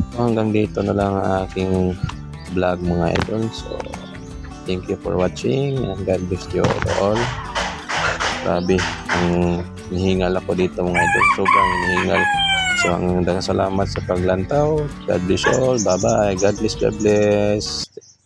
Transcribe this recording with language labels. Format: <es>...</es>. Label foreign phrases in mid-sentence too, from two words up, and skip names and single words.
<tl>hanggang dito na lang ang aking vlog mga idol.</tl> <en>So thank you for watching and God bless you all.</en> <tl>Grabe, ang hinihingal ako dito mga idol. Sobrang hinihingal.</tl> <ceb>So ang salamat sa paglantaw.</ceb> <en>God bless you all. Bye bye. God bless. God bless.</en>